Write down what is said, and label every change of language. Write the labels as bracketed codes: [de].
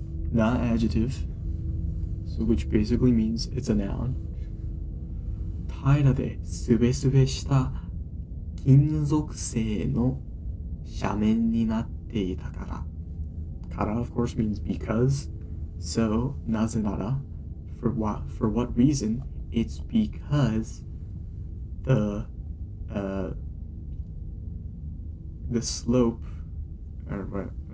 [en] Na adjective, so which basically means it's a noun. [ja] 平らですべすべした金属製の斜面になっていたから。 [en] Kara, of course, means because. So, nazenara, for what reason? It's because the slope, or what?